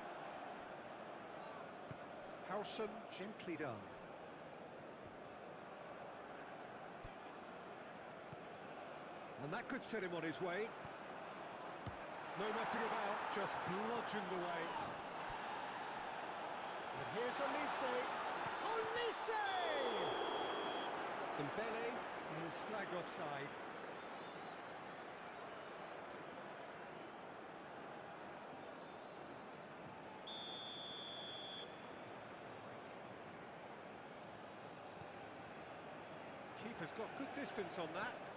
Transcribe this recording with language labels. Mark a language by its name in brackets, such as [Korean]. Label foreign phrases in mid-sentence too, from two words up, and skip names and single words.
[English] Howson, gently done. And that could set him on his way. No messing about, just bludgeoned away. And here's Olise. Olise! Dembele is flagged offside. Keeper's got good distance on that.